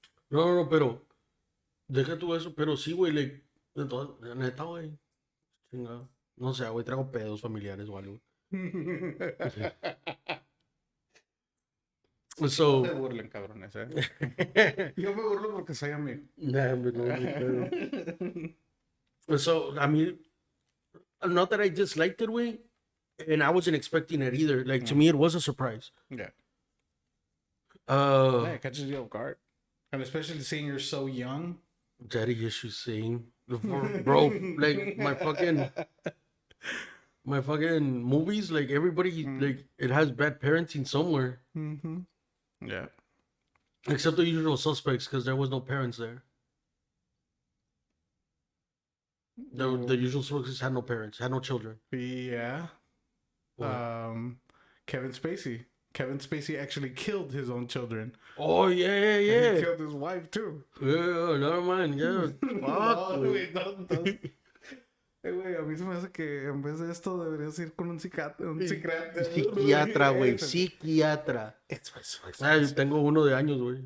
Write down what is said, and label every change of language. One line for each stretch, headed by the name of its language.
Spanish: No, pero... Deja tú eso, pero sí, güey, neta, güey. Chingado. No sé, güey, traigo pedos familiares o algo. No
English: So...
Spanish: se burlen, cabrones, ¿eh? Yo me burlo porque soy amigo. Nah, hombre, no, ni pedo.
English: So, I mean, not that I disliked it, way, and I wasn't expecting it either. Like, to me, it was a surprise. Yeah. Uh, Yeah, it catches you off guard. And especially seeing you're so young. Daddy issues saying, bro, like, my fucking movies, like, everybody, like, it has bad parenting somewhere. Mm-hmm. Yeah. Except the usual suspects, because there was no parents there. The usual suspects had no parents, had no children. Yeah. What? Kevin Spacey. Kevin Spacey actually killed his own children. Oh, yeah. And he killed his wife, too. Yeah, never mind, yeah. Fuck,
Spanish: No, güey. güey, no. Güey, a mí se me hace que en vez de esto deberías ir con un psiquiatra. Psiquiatra, güey, psiquiatra. Ah, yo tengo uno de años, güey.